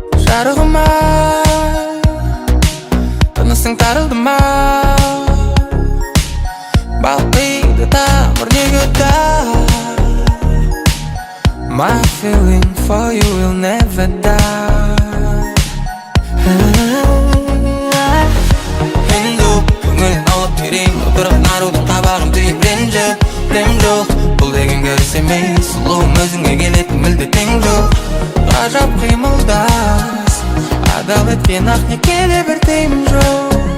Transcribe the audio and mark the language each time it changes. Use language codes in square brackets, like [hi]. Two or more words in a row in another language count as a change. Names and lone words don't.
[kk] Тарығыма тынысың тарылды ма балқиды тамыр неге [en] My feeling for you will never die [kk] Енді көңілін алып берейін отырып нарудың қабағын түйіп ренжіп Білем жоқ бұл деген көріс емес сұлуым өзіңе келетін мүлде тең жоқ ғажап қимылдас адал еткен ақ некеде бір тыйым жоқ